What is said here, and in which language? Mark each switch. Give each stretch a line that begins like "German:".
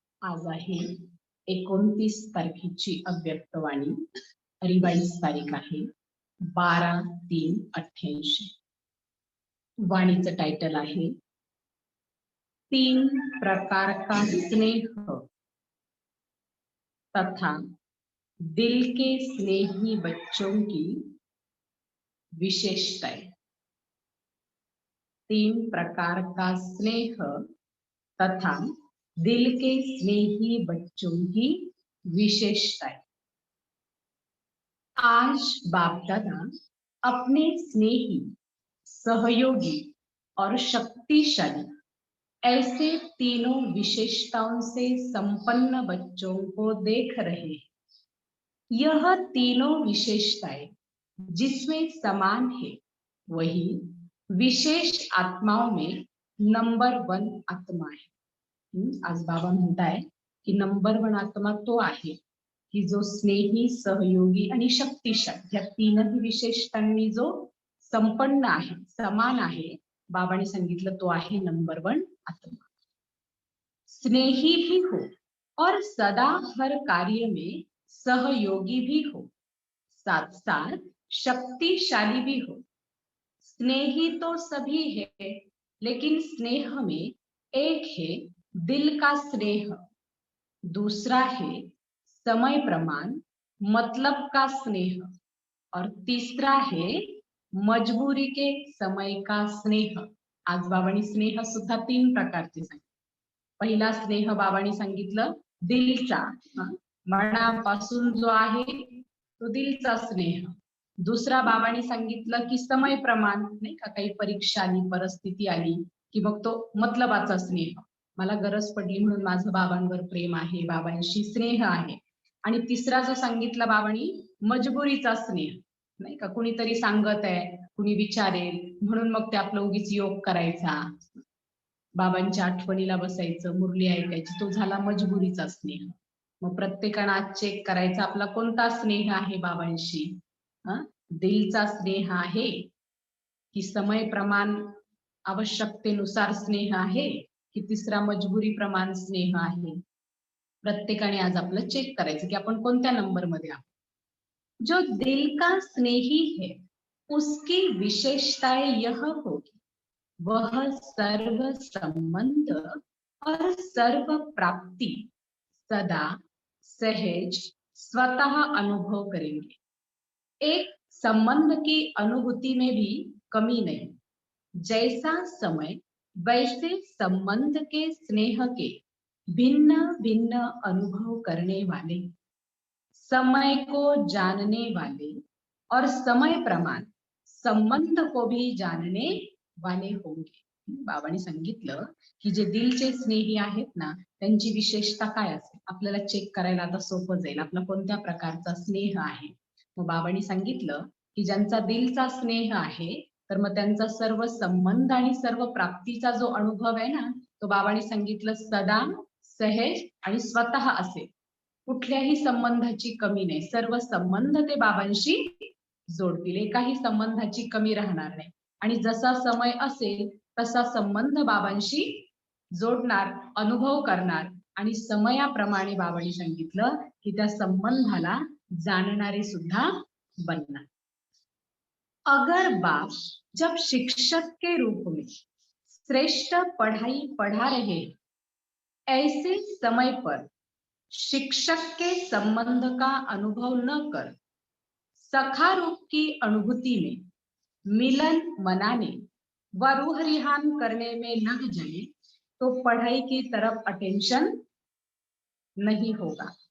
Marathi: आज आहे 29 तारखेची अव्यक्तवाणी, रिवाइज तारीख आहे 12/3/88। वाणीचं टाइटल आहे
Hindi: 3 प्रकार का स्नेह तथा दिल के स्नेही बच्चों की विशेषताएं। 3 प्रकार का स्नेह तथा दिल के स्नेही बच्चों की विशेषताएं। आज बाप दादा अपने स्नेही, सहयोगी और शक्तिशाली ऐसे तीनों विशेषताओं से संपन्न बच्चों को देख रहे हैं। यह तीनों विशेषताएं जिसमें समान है, वही विशेष आत्माओं में नंबर 1 आत्मा है।
Marathi: आज बाबा म्हणताय की नंबर 1 आत्मा तो आहे की जो स्नेही, सहयोगी आणि शक्तिशाली या तीनही विशेषतांनी जो संपन्न आहे, समान आहे। बाबाने सांगितलं तो आहे नंबर 1 आत्मा।
Hindi: स्नेही भी हो और सदा हर कार्य में सहयोगी भी हो, साथ साथ शक्तिशाली भी हो। स्नेही तो सभी है, लेकिन स्नेह में एक है दिल का स्नेह, दूसरा है समय प्रमाण, मतलब का स्नेह, और तीसरा है मजबूरी के समय का स्नेह.
Marathi: आज बाबांनी स्नेह सुद्धा 3 प्रकारचे सांगितले. पहिला स्नेह बाबांनी सांगितलं दिलचा, मनापासून जो आहे तो दिलचा स्नेह. दुसरा बाबांनी सांगितलं की समय प्रमाण, नाही का, काही परीक्षा आली, परिस्थिती आली की मग तो मतलबाचा स्नेह, मला गरज पडली म्हणून माझं बाबांवर प्रेम आहे, बाबांशी स्नेह आहे. आणि तिसरा जो सांगितला बाबांनी मजबुरीचा स्नेह, नाही का, कुणीतरी सांगत आहे, कुणी विचारेल म्हणून मग ते आपलं उगीच योग करायचा, बाबांच्या आठवणीला बसायचं, मुरली ऐकायची, तो झाला मजबुरीचा स्नेह. मग प्रत्येकानं आज चेक करायचा आपला कोणता स्नेह आहे बाबांशी. दिलचा स्नेह आहे की समय प्रमाण आवश्यकतेनुसार स्नेह आहे की तिसरा मजबुरी प्रमाण स्नेह आहे. प्रत्येकाने आज आपलं चेक करायचं की आपण कोणत्या नंबर मध्ये आहोत.
Hindi: जो दिल का स्नेही है उसकी विशेषताएं यह होगी, वह सर्व संबंध और सर्व प्राप्ति सदा सहज स्वतः अनुभव करेंगे. एक संबंध की अनुभूति में भी कमी नहीं. जैसा समय वैसे संबंध के स्नेह के भिन्न भिन्न अनुभव करने वाले, समय को जानने वाले और समय प्रमाण संबंध को भी जानने वाले होंगे.
Marathi: बाबांनी सांगितलं की जे दिलचे स्नेही आहेत ना, त्यांची विशेषता काय असेल, आपल्याला चेक करायला आता सोपं जाईल आपला कोणत्या प्रकारचा स्नेह आहे. मग बाबांनी सांगितलं की ज्यांचा दिलचा स्नेह आहे तर मग त्यांचा सर्व संबंध आणि सर्व प्राप्तीचा जो अनुभव आहे ना, तो बाबांनी सांगितलं सदा सहज आणि स्वतः असेल. कुठल्याही संबंधाची कमी नाही, सर्व संबंध ते बाबांशी जोडतील, एकाही संबंधाची कमी राहणार नाही. आणि जसा समय असेल तसा संबंध बाबांशी जोडणार, अनुभव करणार आणि समयाप्रमाणे बाबांनी सांगितलं की त्या संबंधाला जाणणारे सुद्धा बनणार.
Hindi: अगर बाप जब शिक्षक के रूप में श्रेष्ठ पढ़ाई पढ़ा रहे, ऐसे समय पर शिक्षक के संबंध का अनुभव न कर सखा रूप की अनुभूति में मिलन मनाने व रूह रिहान करने में लग जाए तो पढ़ाई की तरफ अटेन्शन नहीं होगा.